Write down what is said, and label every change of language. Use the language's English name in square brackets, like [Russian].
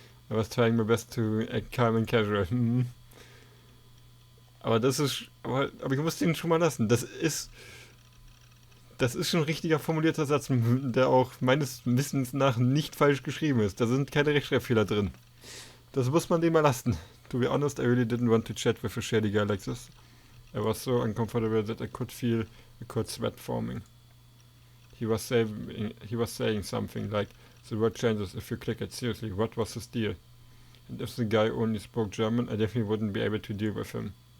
[English] I was trying my best to act calm and casual. [German] Aber das ist. Aber ich muss den schon mal lassen. Das ist schon ein richtiger formulierter Satz, der auch meines Wissens nach nicht falsch geschrieben ist. Da sind keine Rechtschreibfehler drin. Das muss man dem mal lassen. [English] To be honest, I really didn't want to chat with a shady guy like this. I was so uncomfortable that I could feel a cold sweat forming. He was saying something like, the word changes if you click it. Seriously, what was his deal? And if the guy only spoke German, I definitely wouldn't be able to deal with him.